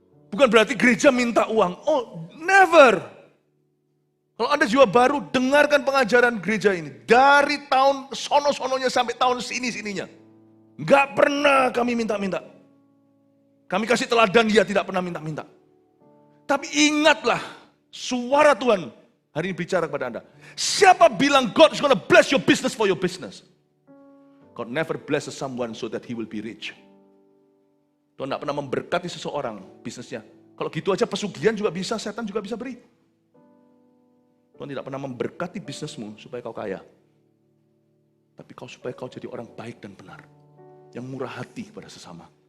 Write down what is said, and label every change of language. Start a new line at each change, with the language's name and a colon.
Indonesian: Bukan berarti gereja minta uang.
English: Oh, never.
Indonesian: Kalau Anda jiwa baru, dengarkan pengajaran gereja ini. Dari tahun sono-sononya sampai tahun sini-sininya. Enggak pernah kami minta-minta. Kami kasih teladan, dia tidak pernah minta-minta. Tapi ingatlah, suara Tuhan hari ini bicara kepada Anda. Siapa bilang
English: God is gonna bless your business for your business? God never blesses someone so that he will be rich.
Indonesian: Tuhan tidak pernah memberkati seseorang bisnisnya. Kalau gitu aja pesugihan juga bisa, setan juga bisa beri. Tuhan tidak pernah memberkati bisnismu supaya kau kaya. Tapi supaya kau jadi orang baik dan benar. Yang murah hati kepada sesama.